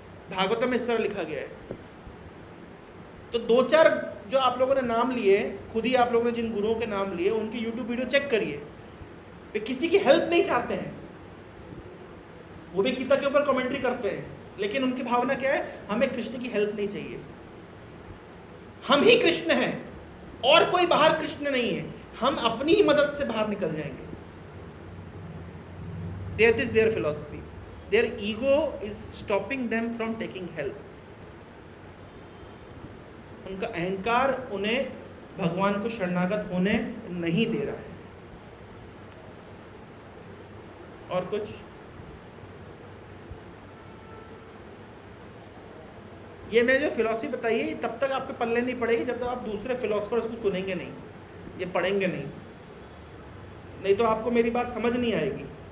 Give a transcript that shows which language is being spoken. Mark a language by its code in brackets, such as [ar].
[hi] भागवत में इस तरह लिखा गया है। तो दो चार जो आप लोगों ने नाम लिए, खुद ही आप लोगों ने जिन गुरुओं के नाम लिए, उनकी यूट्यूब वीडियो चेक करिए, वे किसी की हेल्प नहीं चाहते हैं, वो भी गीता के ऊपर कमेंट्री करते हैं, लेकिन उनकी भावना क्या है, हमें कृष्ण की हेल्प नहीं चाहिए, हम ही कृष्ण हैं और कोई बाहर कृष्ण नहीं है, हम अपनी ही मदद से बाहर निकल जाएंगे। [en] That is their philosophy. Their ego is stopping them from taking help. [hi] उनका अहंकार उन्हें भगवान को शरणागत होने नहीं दे रहा है। और कुछ? ये मैं जो फिलॉसफी बताई है तब तक आपके पल्ले नहीं पड़ेगी जब तक आप दूसरे फिलोसफर्स को सुनेंगे नहीं, ये पढ़ेंगे नहीं तो आपको मेरी बात समझ नहीं आएगी।